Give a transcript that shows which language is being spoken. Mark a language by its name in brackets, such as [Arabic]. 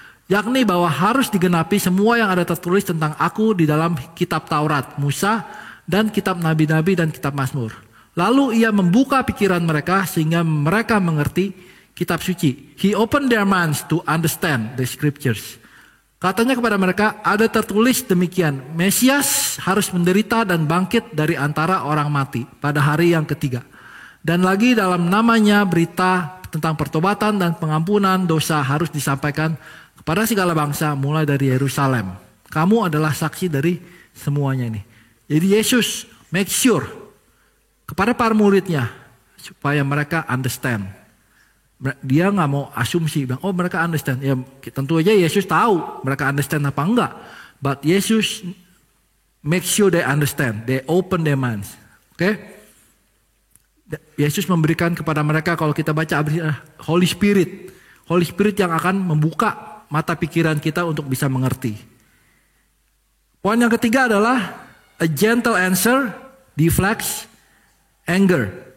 [Indonesian] Yakni bahwa harus digenapi semua yang ada tertulis tentang aku di dalam kitab Taurat, Musa, dan kitab Nabi-Nabi dan kitab Mazmur. Lalu ia membuka pikiran mereka sehingga mereka mengerti kitab suci. [English] He opened their minds to understand the scriptures. [Indonesian] Katanya kepada mereka, ada tertulis demikian, Mesias harus menderita dan bangkit dari antara orang mati pada hari yang ketiga. Dan lagi dalam namanya berita tentang pertobatan dan pengampunan dosa harus disampaikan kepada segala bangsa mulai dari Yerusalem. Kamu adalah saksi dari semuanya ini. Jadi Yesus [English] make sure [Indonesian] kepada para muridnya supaya mereka understand. Dia nggak mau asumsi, bilang, oh mereka understand. Ya tentu aja Yesus tahu mereka understand apa enggak. [English] But [Indonesian] Yesus [English] make sure they understand, they open their minds. [Indonesian] Oke? Yesus memberikan kepada mereka, kalau kita baca Holy Spirit yang akan membuka mata pikiran kita untuk bisa mengerti. Poin yang ketiga adalah [English] A gentle answer deflects anger.